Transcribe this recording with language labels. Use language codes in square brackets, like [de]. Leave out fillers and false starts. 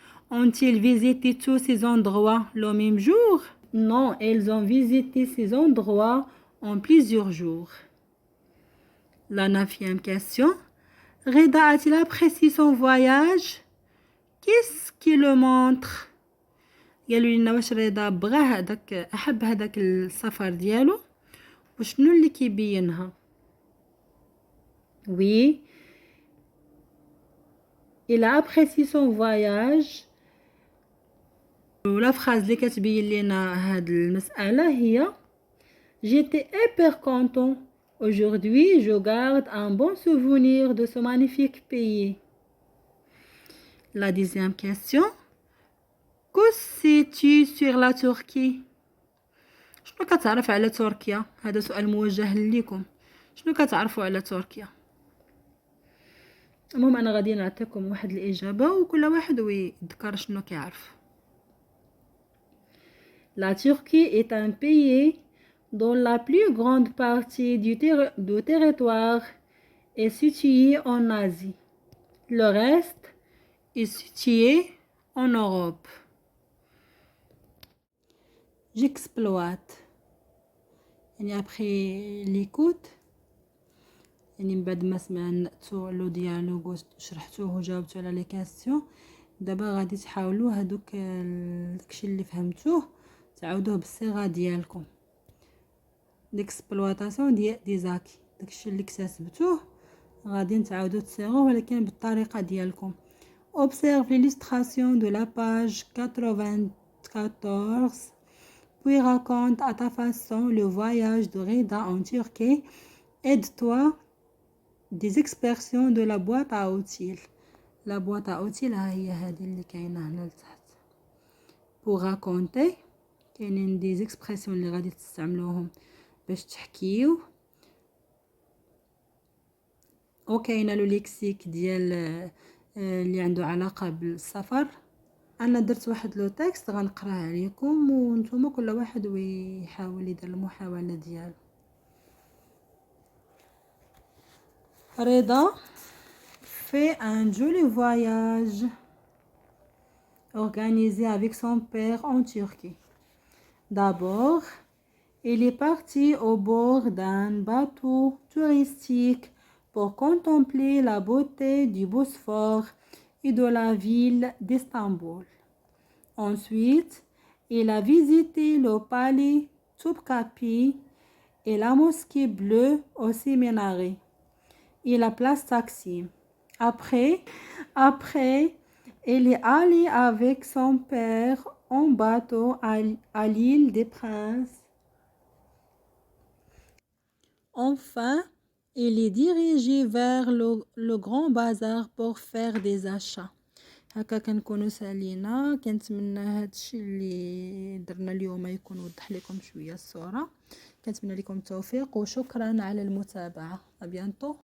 [fr] Ont-ils visité tous ces endroits le même jour? Non, elles ont visité ces endroits en plusieurs jours. La 9e question. Reda a-t-il apprécié son voyage? Qu'est-ce qui le montre؟ [ar] قالوا لنا واش رضا بغى هذاك احب هذاك السفر ديالو وشنو اللي كيبينها. [fr] Oui, il a apprécié son voyage. [ar] ولا phrase اللي كتبين لنا هاد المسألة هي [fr] J'étais hyper content. Aujourd'hui, je garde un bon souvenir de ce magnifique pays. La 10e question. Que sais-tu sur la Turquie? [ar] شنو كتعرف على تركيا؟ هذا سؤال موجه لكم. شنو كتعرفوا على تركيا؟ المهم انا غادي نعطيكم واحد الاجابه وكل واحد ويذكر شنو كيعرف. [fr] La Turquie est un pays dont la plus grande partie du territoire est située en Asie. Le reste est situé en Europe. J'exploite. [ar] يعني [fr] après l'écoute [ar] يعني من بعد ما سمعتو لو ديالوغ وشرحتوه وجاوبتو على لي كاستيون دابا غادي تحاولوا هادوك داكشي اللي فهمتوه تعاودوه بالصيغه ديالكم. ليكسبلوطاسيون دي زاكي داكشي اللي اكتسبتوه غادي نتعاودو تصيغوه ولكن بالطريقه ديالكم. [fr] Observe l'illustration de la page 94 puis raconte à ta façon le voyage de Reda en Turquie. Aide-toi des expressions de la boîte à outils. La boîte à outils [ar] هي هذه اللي كاينه هنا لتحت. [fr] pour raconter [ar] كاينين des expressions اللي غادي تستعملوهم باش تحكيو وكاينه لو ليكسيك ديال اللي عنده علاقه بالسفر. انا درت واحد لو تكست غنقراه عليكم وانتم كل واحد ويحاول يدير المحاوله ديالو. [fr] Reda fait un joli voyage organisé avec son père en Turquie. D'abord, il est parti au bord d'un bateau touristique pour contempler la beauté du Bosphore et de la ville d'Istanbul. Ensuite, il a visité le palais Topkapi et la mosquée bleue au séminaire et la place Taksim. Après, il est allé avec son père en bateau à l'île des Princes. Enfin, il est dirigé vers le grand bazar pour faire des achats. [ar] هكا كنكونوا سالينا. كنتمنى هادشي اللي درنا اليوم يكون وضح لكم شويه الصوره. كنتمنى لكم التوفيق وشكرا على المتابعه. ابيانتو.